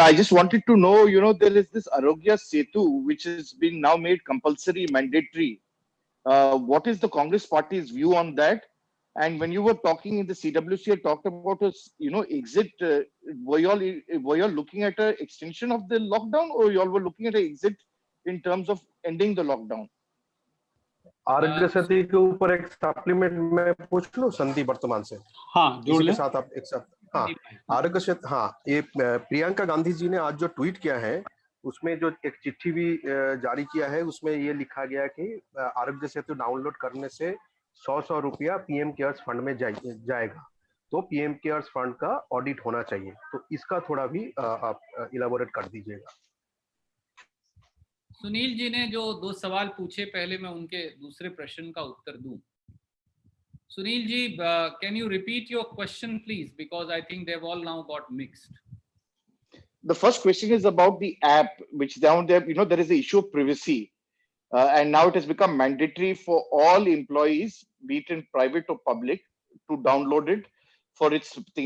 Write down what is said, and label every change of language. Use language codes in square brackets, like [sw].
[en] I just wanted to know, there is this Arogya Setu, which is being now made compulsory, mandatory. What is the Congress Party's view on that? And when you were talking in the CWC, you talked about exit. Were you all looking at an extension of the lockdown, or you all were looking at an exit in terms of ending the lockdown? [hi] Aarogya Setu के ऊपर एक supplement में पूछ लो संदीप वर्तमान से। हाँ जोड़ ले। साथ आप एक साथ। हाँ आरोग्य सेतु। हाँ, ये प्रियंका गांधी जी ने आज जो ट्वीट किया है उसमें जो एक चिट्ठी भी जारी किया है, उसमें ये लिखा गया कि आरोग्य सेतु डाउनलोड करने से 100 रुपया पीएम केयर्स फंड में जाएगा। तो पीएम केयर्स फंड का ऑडिट होना चाहिए, तो इसका थोड़ा भी आप इलाबोरेट कर दीजिएगा। सुनील जी ने जो 2 सवाल पूछे, पहले मैं उनके दूसरे प्रश्न का उत्तर दूं। [en] Sunil ji, can you repeat your question, please? Because I think they've all now got mixed. The first question is about the app, which down there, there is an issue of privacy. And now it has become mandatory for all employees, be it in private or public, to download it for its thing.